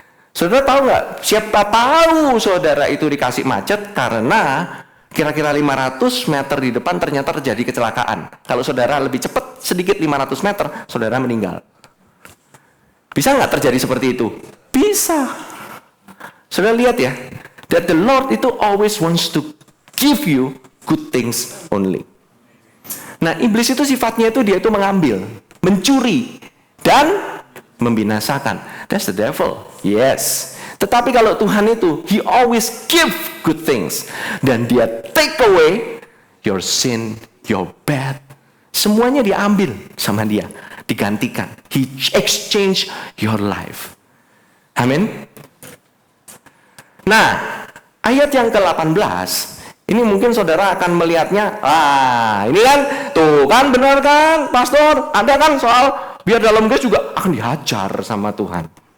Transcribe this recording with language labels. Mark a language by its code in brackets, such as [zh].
[id] Saudara tahu nggak? Siapa tahu saudara itu dikasih macet karena kira-kira 500 meter di depan ternyata terjadi kecelakaan. Kalau saudara lebih cepat sedikit 500 meter, saudara meninggal. Bisa nggak terjadi seperti itu? Bisa. Saudara lihat ya, [en] that the Lord [id] itu [en] always wants to give you good things only. [id] Nah, iblis itu sifatnya itu dia itu mengambil, mencuri, dan membinasakan. [en] That's the devil. Yes. [id] Tetapi kalau Tuhan itu, [en] He always give good things. [id] Dan Dia [en] take away your sin, your bad. [id] Semuanya diambil sama Dia. Digantikan. [en] He exchange your life. [id] Amin. Nah, ayat yang ke-18, ini mungkin saudara akan melihatnya, ini kan, tuh kan benar kan, pastor, ada kan soal biar dalam grace juga akan dihajar sama Tuhan.